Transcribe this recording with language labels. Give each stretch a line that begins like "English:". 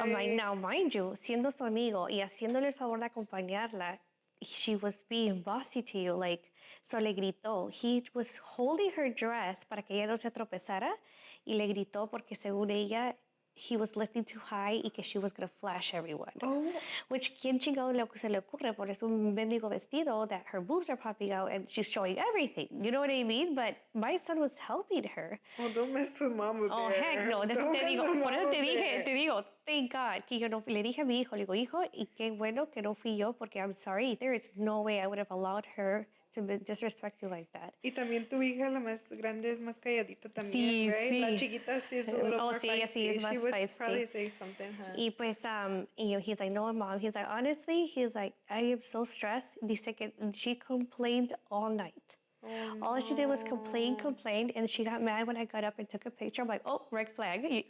English: I'm like, now, mind you,
Spanish: siendo su amigo y haciéndole el favor de acompañarla,
English: she was being bossy to you, like, so
Spanish: le gritó.
English: He was holding her dress
Spanish: para que ella no se tropezara y le gritó porque según ella,
English: he was lifting too high
Spanish: y que
English: she was going to flash everyone. Oh.
Spanish: Which, ¿quién chingado se le ocurre? Pones un mendigo vestido
English: that her boobs are popping out and she's showing everything. You know what I mean? But my son was helping her. Oh, don't mess with mama bear. Oh, heck no.
Spanish: Por eso te digo,
English: thank God,
Spanish: que yo no le dije a mi hijo, le digo, hijo, y qué bueno que no fui yo porque
English: I'm sorry. There is no way I would have allowed her to disrespect you like that.
Spanish: Y también tu hija, la más grande, es más calladita también, sí,
English: right?
Spanish: Sí. La chiquita sí es
English: a little more feisty.
Spanish: Sí, es más
English: She would feisty. probably say something, huh?
Spanish: Y pues,
English: he's like, no, mom. He's like, honestly, he's like, I am so stressed.
Spanish: Dice que
English: she complained all night. Oh, no. All she did was complain, and she got mad when I got up and took a picture. I'm like, oh, red flag.